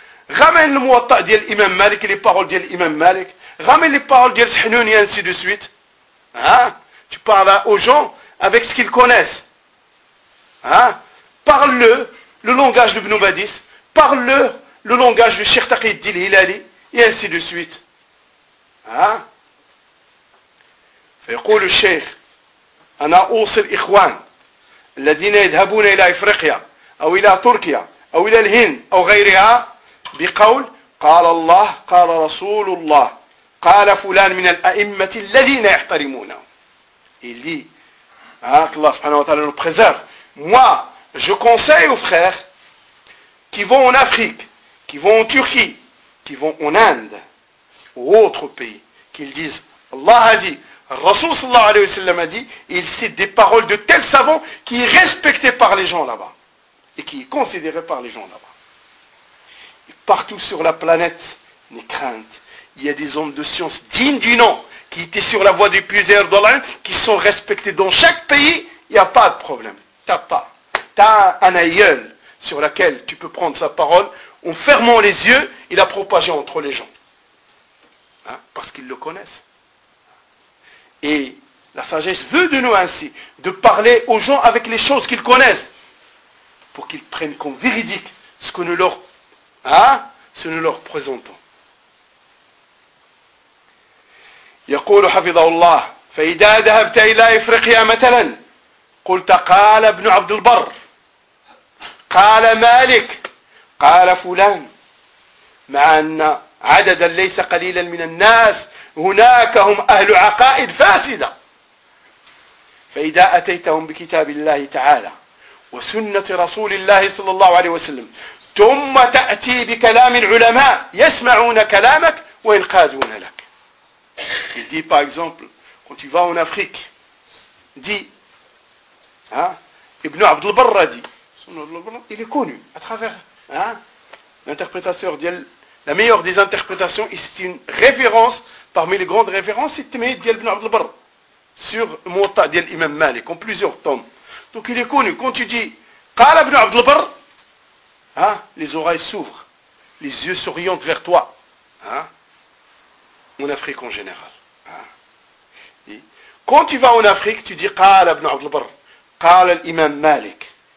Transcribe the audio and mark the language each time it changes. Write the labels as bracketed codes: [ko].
[fr] Ramène le Muwatta de l'imam Malik, les paroles de l'imam Malik. Ramène les paroles de l'Sahnouni, ainsi de suite. Hein? Tu parles aux gens avec ce qu'ils connaissent. Hein? Parle-le le langage de Ibn Badis. Parle-le le langage de Cheikh Taqi Dil Hilali, et ainsi de suite. Hein? [ar] فيقول الشيخ أنا أوصي الإخوان الذين يذهبون إلى إفريقيا أو إلى تركيا أو إلى الهند أو غيرها بقول قال الله قال رسول الله قال فلان من الأئمة الذين يحترمونه [fr] il dit que Allah subhanahu wa ta'ala nous préserve. Moi, je conseille aux frères qui vont en Afrique, qui vont en Turquie, qui vont en Inde ou autres pays, qu'ils disent Allah a dit, Rasoul sallallahu alayhi wa sallam a dit, il cite des paroles de tels savants qui est respecté par les gens là-bas. Et qui est considéré par les gens là-bas. Et partout sur la planète, n'est crainte, il y a des hommes de science dignes du nom, qui étaient sur la voie du puiseur de l'un, qui sont respectés dans chaque pays, il n'y a pas de problème. T'as pas. T'as un aïeul sur lequel tu peux prendre sa parole, en fermant les yeux, il a propagé entre les gens. Hein? Parce qu'ils le connaissent. Et la sagesse veut de nous ainsi, de parler aux gens avec les choses qu'ils connaissent, pour qu'ils prennent comme véridique ce que nous leur, hein, ce que nous leur présentons. [ar] يقول حفظه الله فإذا ذهبت إلى إفريقيا مثلا قلت قال ابن عبد البر قال مالك قال فلان مع أن عددا ليس قليلا من الناس هناك هم أهل عقائد فاسدة فإذا أتيتهم بكتاب الله تعالى وسنة رسول الله صلى الله عليه وسلم ثم تأتي بكلام العلماء يسمعون كلامك وينقادون لك [fr] Il dit par exemple, quand tu vas en Afrique, dit, Ibn Abd al-Barr a dit, il est connu à travers l'interprétation, la meilleure des interprétations, et c'est une référence parmi les grandes références, c'est Timéid d'Ibn Abd al-Barr sur le Muwatta d'Imam Malik, en plusieurs tomes. Donc il est connu. Quand tu dis, Qala Ibn Abd al-Barr, les oreilles s'ouvrent, les yeux s'orientent vers toi. En Afrique en général. Et quand tu vas en Afrique, tu dis Qala ibn Abd al-Barr, Qala l'imam Malik.